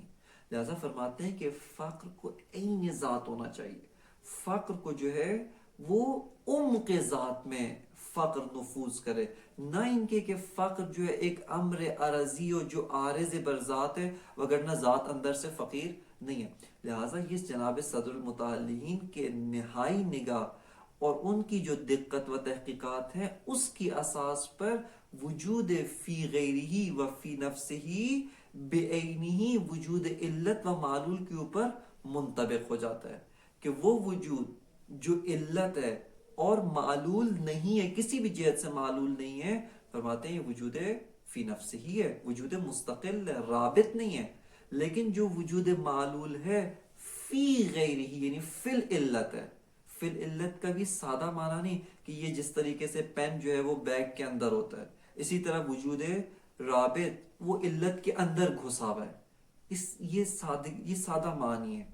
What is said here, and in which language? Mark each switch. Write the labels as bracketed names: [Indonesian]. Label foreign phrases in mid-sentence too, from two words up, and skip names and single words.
[Urdu] لہذا فرماتے ہیں کہ فقر کو عین ذات ہونا چاہیے، فقر کو جو ہے وہ کے ذات میں فقر نفوذ کرے، نہ ان کے کہ فقر جو ہے ایک امر عرضی ہو جو عارض بر ذات ہے، وگرنہ ذات اندر سے فقیر نہیں ہے۔ لہٰذا یہ جناب صدر المتعلقین کے نہائی نگاہ اور ان کی جو دقت و تحقیقات ہیں، اس کی اساس پر وجود [Arabic] فی غیرہی و فی نفسہی بعینہی [Urdu] وجود علت و معلول کے اوپر منطبق ہو جاتا ہے، کہ وہ وجود جو علت ہے اور معلول نہیں ہے، کسی بھی جہت سے معلول نہیں ہے، فرماتے ہیں یہ وجود [Arabic] فی نفس ہی [Urdu] ہے، وجود مستقل ہے، رابط نہیں ہے۔ لیکن جو وجود معلول ہے [Arabic] فی غیر ہی، [Urdu] یعنی [Arabic] فی العلت [Urdu] ہے، [Arabic] فی العلت [Urdu] کا بھی سادہ معنی نہیں کہ یہ جس طریقے سے پین جو ہے وہ بیگ کے اندر ہوتا ہے، اسی طرح وجود رابط وہ علت کے اندر گھسا ہوا ہے، یہ سادہ معنی ہے۔